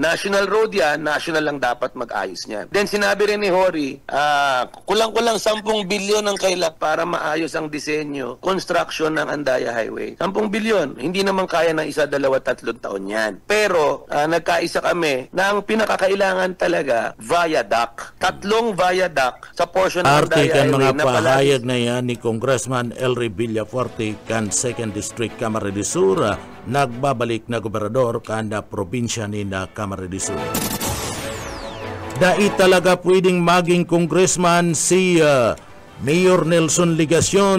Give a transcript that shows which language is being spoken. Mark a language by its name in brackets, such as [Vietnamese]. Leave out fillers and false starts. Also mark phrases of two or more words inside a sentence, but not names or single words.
[English] National road [Filipino] yan, national lang dapat mag-ayos niyan. Then sinabi rin ni Hori, kulang-kulang 10 bilyon ang kailangan para maayos ang disenyo, construction ng Andaya Highway. 10 bilyon. Hindi naman kaya ng 1, 2, 3 taon yan. Pero nagkaisa kami na ang pinakakailangan talaga viaduct. 3 viaduct sa portion ng Andaya Highway [Bikol] mga pahayag na yan ni Congressman Elry Villafuerte kan 2nd District Camarines de Sur nagbabalik na gobernador kan probinsya ni Camarines de Sur. Dai talaga pwedeng maging congressman si Mayor Nelson Ligacion.